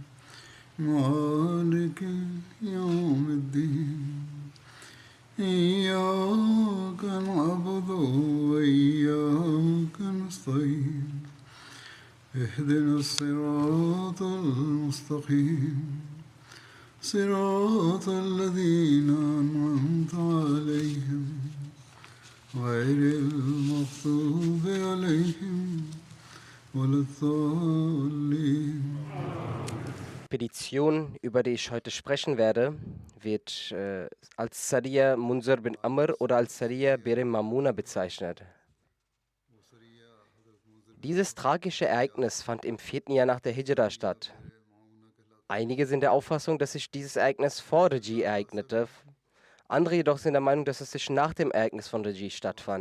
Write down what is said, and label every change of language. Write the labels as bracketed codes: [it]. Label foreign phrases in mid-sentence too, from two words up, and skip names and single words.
[ar] مالك يوم الدين إياك نعبد وإياك نستعين اهدنا الصراط المستقيم صراط الذين أنعمت عليهم غير المغضوب عليهم ولا الضالين. [de] Die Expedition, über die ich heute sprechen werde, wird als Sariya Munzir bin Amr oder als Sariya Bir Mamuna bezeichnet. Dieses tragische Ereignis fand im 4. Jahr nach der Hijra statt. Einige sind der Auffassung, dass sich dieses Ereignis vor Raji ereignete, andere jedoch sind der Meinung, dass es sich nach dem Ereignis von Raji stattfand.